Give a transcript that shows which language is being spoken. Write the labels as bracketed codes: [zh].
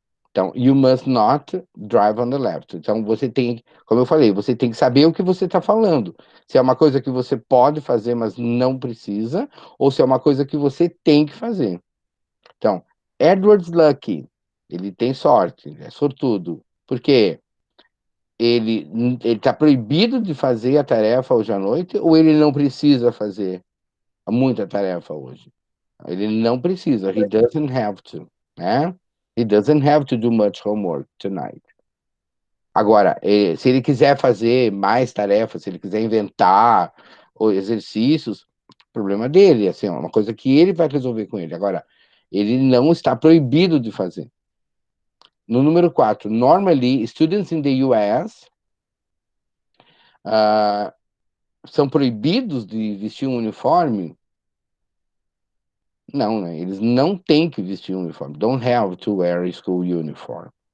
[en] Então, you must not drive on the left. [pt] Então, você tem, como eu falei, você tem que saber o que você está falando. Se é uma coisa que você pode fazer, mas não precisa, ou se é uma coisa que você tem que fazer. Então, [en] Edward's lucky. [pt] Ele tem sorte, é sortudo. Por quê? Ele está proibido de fazer a tarefa hoje à noite, ou ele não precisa fazer muita tarefa hoje? Ele não precisa. [en] He doesn't have to, [pt] né? [en] He doesn't have to do much homework tonight. [pt] Agora, se ele quiser fazer mais tarefas, se ele quiser inventar ou exercícios, problema dele, assim, é uma coisa que ele vai resolver com ele. Agora, ele não está proibido de fazer. No número 4, [en] normally, students in the US [pt] são proibidos de vestir um uniforme? Não, né? Eles não têm que vestir um uniforme. [en] Don't have to wear a school uniform.